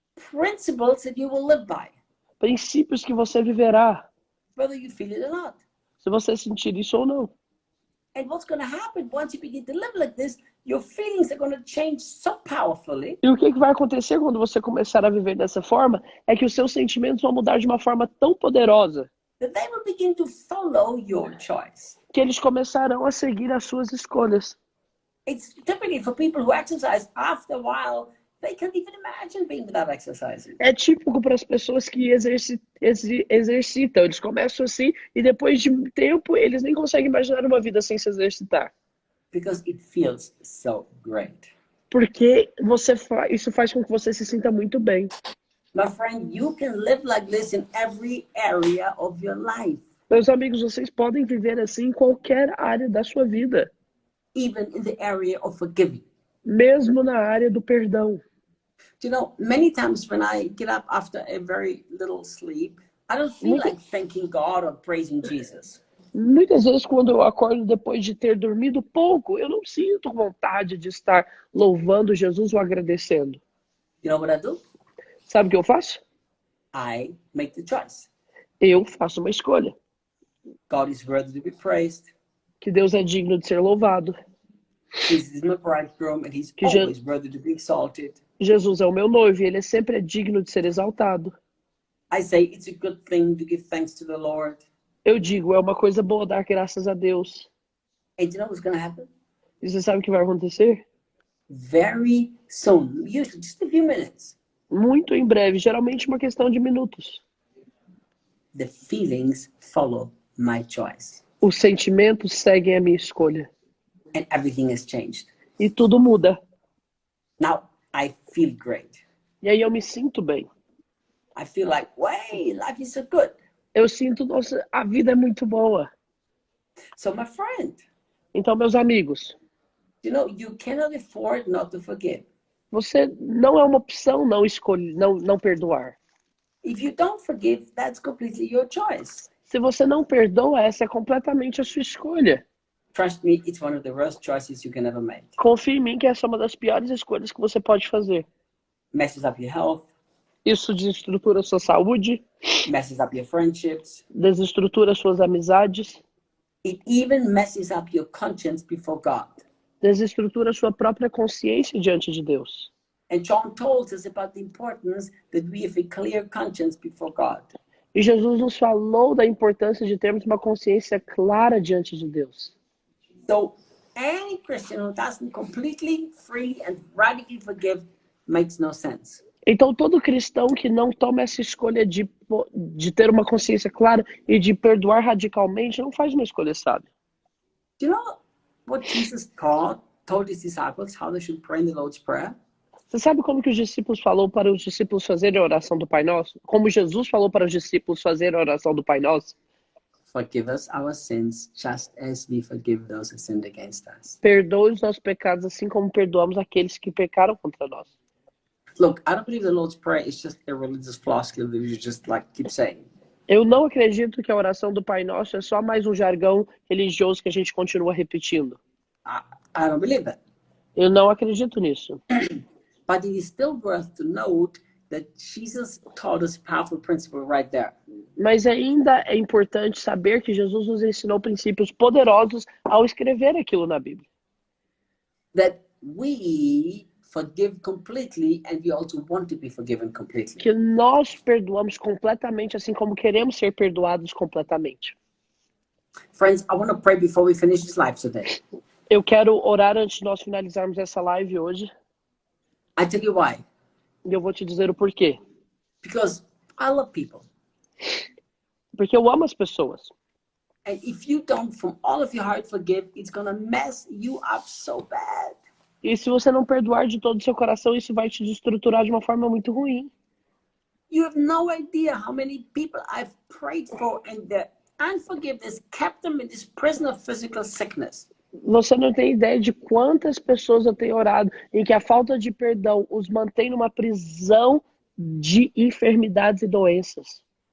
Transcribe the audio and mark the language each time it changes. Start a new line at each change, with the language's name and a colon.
English: Principles that you will live by,
Portuguese: Princípios que você viverá,
English: whether you feel it or not.
Portuguese: se você sentir isso ou não.
English: And what's going to happen once you begin to live like this, your feelings are going to change so powerfully
Portuguese: E o que vai acontecer quando você começar a viver dessa forma é que os seus sentimentos vão mudar de uma forma tão poderosa
English: that they will begin to follow your choice.
Portuguese: que eles começarão a seguir as suas escolhas.
English: It's typically for people who exercise, after a while, they can't even imagine being without exercising.
Portuguese: É típico para as pessoas que exercitam. Eles começam assim e depois de um tempo eles nem conseguem imaginar uma vida sem se exercitar.
English: Because it feels so great.
Portuguese: Porque isso faz com que você se sinta muito bem.
English: My friend, you can live like this in every area of your life,
Portuguese: Meus amigos, vocês podem viver assim em qualquer área da sua vida,
English: even in the area of forgiving.
Portuguese: mesmo na área do perdão.
English: You know, many times when I get up after a very little sleep, I don't feel like thanking God or praising Jesus.
Portuguese: Muitas vezes, quando eu acordo depois de ter dormido pouco, eu não sinto vontade de estar louvando Jesus ou agradecendo.
English: You know what I do?
Portuguese: Sabe o que eu faço?
English: I make the choice.
Portuguese: Eu faço uma escolha.
English: God is worthy to be praised.
Portuguese: Que Deus é digno de ser louvado.
English: Jesus is my bridegroom and he's
Portuguese: Que Je-
English: always worthy to be exalted.
Portuguese: Jesus é o meu noivo e ele sempre é digno de ser exaltado.
English: I say it's a good thing to give thanks to the Lord.
Portuguese: Eu digo, é uma coisa boa dar graças a Deus.
English: And you know what's going to happen?
Portuguese: E você sabe o que vai acontecer?
English: very soon, usually just a few minutes.
Portuguese: Muito em breve, geralmente uma questão de minutos.
English: The feelings follow my choice.
Portuguese: Os sentimentos seguem a minha escolha.
English: And everything has changed.
Portuguese: E tudo muda.
English: Now I feel great.
Portuguese: E aí eu me sinto bem.
English: I feel like, way, life is so good.
Portuguese: Eu sinto, nossa, a vida é muito boa.
English: So my friend,
Portuguese: Então, meus amigos,
English: you know, you cannot afford not to forgive.
Portuguese: você não é uma opção não escolher, não perdoar.
English: If you don't forgive, that's completely your choice.
Portuguese: Se você não perdoa, essa é completamente a sua escolha.
English: Trust me, it's one of the worst choices you can ever make.
Portuguese: Confie em mim que essa é uma das piores escolhas que você pode fazer.
English: Messes up your health,
Portuguese: Isso desestrutura a sua saúde,
English: messes up your friendships.
Portuguese: desestrutura suas amizades,
English: It even messes up your conscience before God.
Portuguese: desestrutura sua própria consciência diante de Deus.
English: And John told us about the importance that we have a clear conscience before God.
Portuguese: E Jesus nos falou da importância de termos uma consciência clara diante de Deus.
English: So any Christian who doesn't completely free and radically forgive makes no sense.
Portuguese: Então, todo cristão que não toma essa escolha de ter uma consciência clara e de perdoar radicalmente, não faz uma escolha sábia.
English: Do you know what Jesus told his disciples how they should pray in the Lord's Prayer?
Portuguese: Você sabe como que os discípulos falou para os discípulos fazerem a oração do Pai Nosso? Como Jesus falou para os discípulos fazerem a oração do Pai Nosso?
English: Forgive us our sins just as we forgive those who sinned against us.
Portuguese: Perdoe os nossos pecados assim como perdoamos aqueles que pecaram contra nós.
English: Look, I don't believe the Lord's Prayer is just a religious flooskel that you just like keep saying.
Portuguese: Eu não acredito que a oração do Pai Nosso é só mais um jargão religioso que a gente continua repetindo.
English: I don't believe that.
Portuguese: Eu não acredito nisso.
English: But it is still worth to note that Jesus taught us a powerful principle right there.
Portuguese: Mas ainda é importante saber que Jesus nos ensinou princípios poderosos ao escrever aquilo na Bíblia.
English: That we forgive completely and we also want to be forgiven completely.
Portuguese: Que nós perdoamos completamente, assim como queremos ser perdoados completamente.
English: Friends, I want to pray before we finish this live today.
Portuguese: Eu quero orar antes de nós finalizarmos essa live hoje.
English: I tell you why.
Portuguese: E eu vou te dizer o porquê.
English: Because I love people.
Portuguese: Porque eu amo as pessoas.
English: And if you don't from all of your heart forgive, it's going to mess you up so bad.
Portuguese: E se você não perdoar de todo o seu coração, isso vai te destruturar de uma forma muito ruim.
English: You have no idea how many people I've prayed for and the unforgiveness kept them in this prison of physical sickness.
Portuguese: Você não tem ideia de quantas pessoas eu tenho orado em que a falta de perdão os mantém numa prisão de enfermidades e doenças.